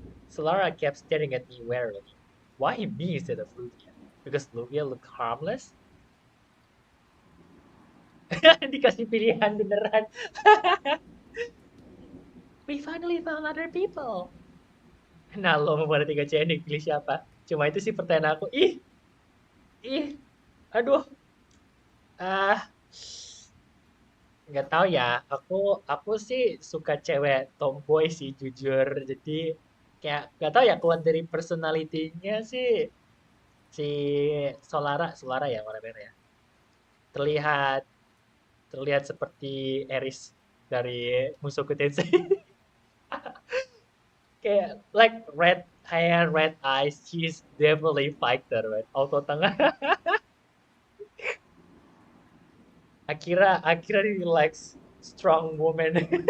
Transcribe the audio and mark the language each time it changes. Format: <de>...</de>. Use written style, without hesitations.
<en>Solara kept staring at me warily. Why me instead of Luvia? Because Luvia looked harmless?</en> <id>Dikasih pilihan beneran.</id> <en>We finally found other people.</en> <id>Nah, lo mau pada tiga cewek pilih siapa? Cuma itu sih pertanyaan aku. Ih, aduh. Ah, nggak tahu ya. Aku sih suka cewek tomboy sih jujur. Jadi kayak nggak tahu ya keluar dari personalitinya sih si Solara ya warna merah ya. Terlihat terlihat seperti Eris dari Mushoku Tensei.</id> <en>Kayak like red hair, red eyes, she's definitely fighter, right?</en> <id>Auto tengah.</id> <en>Akira really likes strong woman.</en>